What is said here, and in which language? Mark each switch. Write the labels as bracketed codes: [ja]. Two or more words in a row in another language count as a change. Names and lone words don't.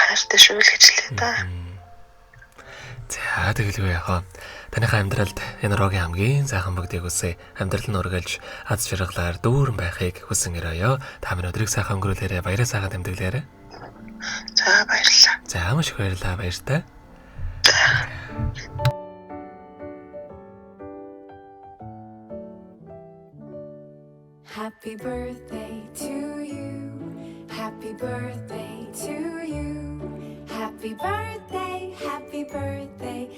[mn] Хайртай шүү гэж хэлээ та. За, тэгэлгүй яах вэ? Таныхаа амьдралд энэ рогийн хамгийн сайхан бүгдийг үсэ амьдрал нь үргэлж аз жаргалаар дүүрэн байхыг хүсэн өрөөё. Та минь өдрийг сайхан өнгөрүүлээрэ, баяраа сайхан тэмдэглээрэ. За баярлалаа. За маш их баярлалаа, баяртай. [en] Happy birthday to you. Happy birthday to you. Happy birthday, happy birthday.